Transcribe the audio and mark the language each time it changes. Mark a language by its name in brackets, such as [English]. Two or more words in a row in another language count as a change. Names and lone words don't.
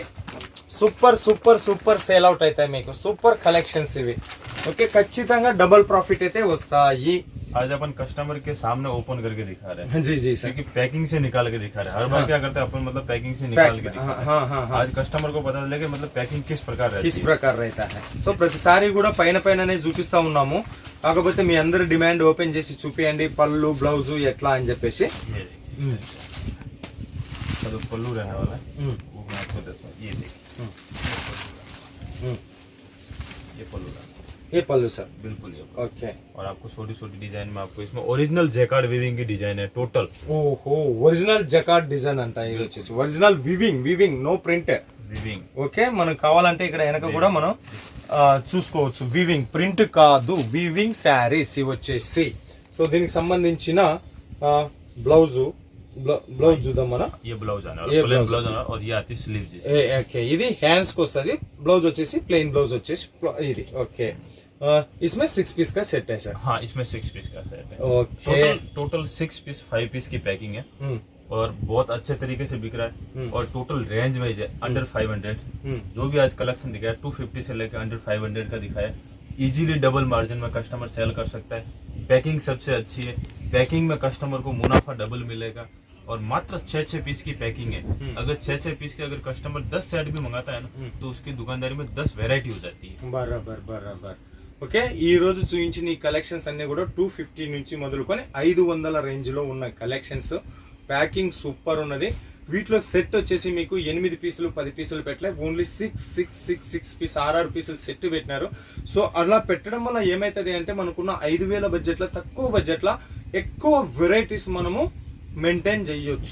[English] super super super sale out [Telugu] అవుతాయి మీకు. [English] super collections [Telugu] ఇవి. ఓకే, ఖచ్చితంగా [English] double profit [Telugu] అయితే వస్తాయి. [Hindi] आज अपन कस्टमर के सामने ओपन करके दिखा रहे हैं, जी जी सर। क्योंकि पैकिंग से निकाल के दिखा रहे हैं। हर बार क्या करते हैं अपन, मतलब पैकिंग से निकाल के दिखा रहे हैं। हाँ हाँ आज कस्टमर को पता चले कि मतलब पैकिंग किस प्रकार रहती किस है। ప్రకారం रहता है। [Telugu] సో ప్రతిసారి కూడా పైన పైననే చూపిస్తా ఉన్నాము, కాకపోతే మీ అందరి డిమాండ్ ఓపెన్ చేసి చూపియండి పళ్ళు బ్లౌజ్ ఎట్లా అని చెప్పేసి। [Hindi] ये देखिए, तो पल्लू रहने वाला है, वो मैं आपको देता हूँ। ये देखिए, ये पल्लू रहने वाला [Telugu] ఏ పళ్ళు సార్? [Hindi] है, बिल्कुल ये। [Telugu] ఓకే। [Hindi] और आपको छोटी छोटी डिजाइन में आपको इसमें [English] original jacquard weaving [Hindi] की डिजाइन है टोटल। [Telugu] ఓహో [English] original jacquard design [Telugu] అంట ఇది వచ్చేసి, [English] original weaving no print. [Hindi] वीविंग [Telugu] ఓకే, మనకు కావాలంటే ఇక్కడ వెనక కూడా మనం చూసుకోవచ్చు, [English] weaving print [Telugu] కాదు, [English] weaving sarees [Telugu] ఇవి వచ్చేసి। సో దీనికి సంబంధించిన బ్లౌజ్ చూద్దాం మనం। [Hindi] ये ब्लाउज आना ये प्लेन ब्लाउज ब्लाउज आना, और ये आती स्लीव्स इसकी। [Telugu] ఓకే, ఇది హ్యాండ్స్ కి వస్తుంది, బ్లౌజ్ వచ్చేసి [English] plain blouse [Telugu] వచ్చేసి ఇది। ఓకే, [Hindi] इसमें 6 पीस का सेट है सर? हाँ, इसमें 6 पीस का सेट है। ओके। टोटल 6 पीस 5 पीस की पैकिंग है, और बहुत अच्छे तरीके से बिक रहा है। और [English] total range wise [Hindi] है अंडर 500। जो भी आज कलेक्शन दिखाया 250 से लेकर अंडर 500 का दिखाया। [English] easily double margin [Hindi] में कस्टमर सेल कर सकता है। पैकिंग सबसे अच्छी है, पैकिंग में कस्टमर को मुनाफा डबल मिलेगा। और मात्र 6 पीस की पैकिंग है। अगर 6 पीस के अगर कस्टमर 10 सेट भी मंगाता है ना, तो उसकी दुकानदारी में 10 वेरायटी हो जाती है। [Telugu] బరాబర్। ఓకే, ఈ రోజు చూపించిన ఈ కలెక్షన్స్ అన్ని కూడా 250 నుంచి మొదలుకొని 500 రేంజ్ లో ఉన్న కలెక్షన్స్। ప్యాకింగ్ సూపర్ ఉన్నది। వీటిలో సెట్ వచ్చేసి మీకు 8 పీసులు 10 పీసులు పెట్టలే, ఓన్లీ 6 పీస్ 6 పీసులు సెట్ పెట్టినారు। సో అలా పెట్టడం వల్ల ఏమైతుంది అంటే మనకున్న 5000 బడ్జెట్ లో తక్కువ బడ్జెట్ లో ఎక్కువ వెరైటీస్ మనము మెయింటైన్ చేయొచ్చు।